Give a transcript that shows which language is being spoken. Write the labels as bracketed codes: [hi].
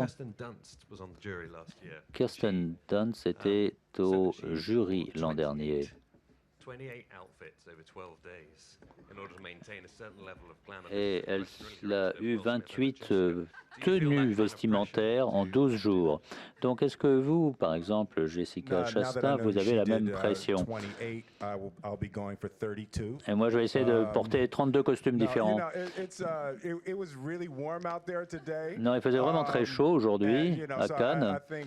[en] Kirsten Dunst was on the jury last year. [fr] Kirsten Dunst était au jury l'an dernier. [en] 28 outfits over 12 days in order to maintain a certain level of glamour. [fr] Et elle a eu 28 tenues vestimentaires en 12 jours. Donc est-ce que vous, par exemple, Jessica Chastain, vous avez la même pression? Et moi, je vais essayer de porter 32 costumes différents. Non, il faisait vraiment très chaud aujourd'hui à Cannes.